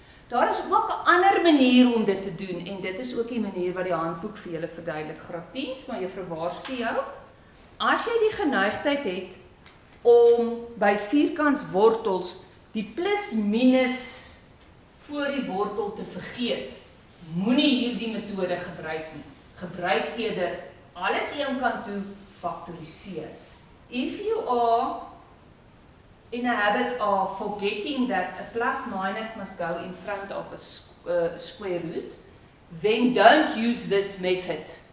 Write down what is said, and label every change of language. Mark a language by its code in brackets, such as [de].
[af] Daar is ook 'n ander manier om dit te doen, en dit is ook die manier wat die handboek vir julle verduidelik. Gr10s, maar juffrou waarsku jou. As jy die geneigtheid het om by vierkantswortels die plus minus voor die wortel te vergeet, moenie hierdie metode gebruik nie. Gebruik eerder alles een kant toe faktoriseer. [en] If you are in a habit of forgetting that a plus minus must go in front of a square root, then don't use this method.